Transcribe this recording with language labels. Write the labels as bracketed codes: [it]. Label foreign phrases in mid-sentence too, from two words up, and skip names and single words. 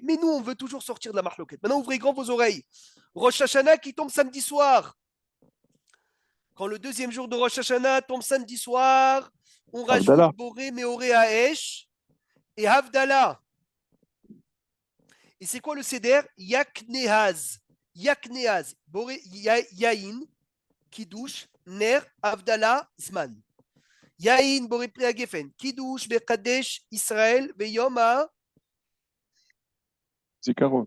[fr] Mais nous, on veut toujours sortir de la marloquette. Maintenant, ouvrez grand vos oreilles. Rosh Hashanah qui tombe samedi soir. Quand le deuxième jour de Rosh Hashanah tombe samedi soir, on rajoute Havdalah. [he] בורא, מאורי, האש et Havdalah. [fr] Et c'est quoi le seder? Yaknehaz. Yaknehaz. [he] בורא, יין, קידוש, נר, הבדלה, זמן. יין, בורא, פרי הגפן. קידוש, מקדש, ישראל, ביום, Zikaron.